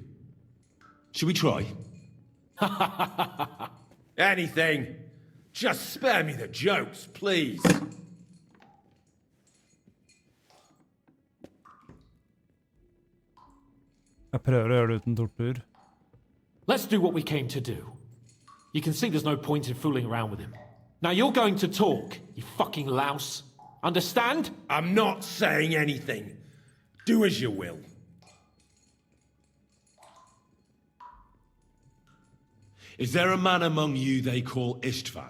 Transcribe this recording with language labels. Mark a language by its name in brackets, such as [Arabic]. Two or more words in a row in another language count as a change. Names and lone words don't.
[English] Should we try? Anything. Just spare me the jokes, please. [Norwegian] Jeg prøver å gjøre det uten tortur. [English] Let's do what we came to do. You can see there's no point in fooling around with him. Now you're going to talk, you fucking louse. Understand? I'm not saying anything. Do as you will. Is there a man among you they call Istvan?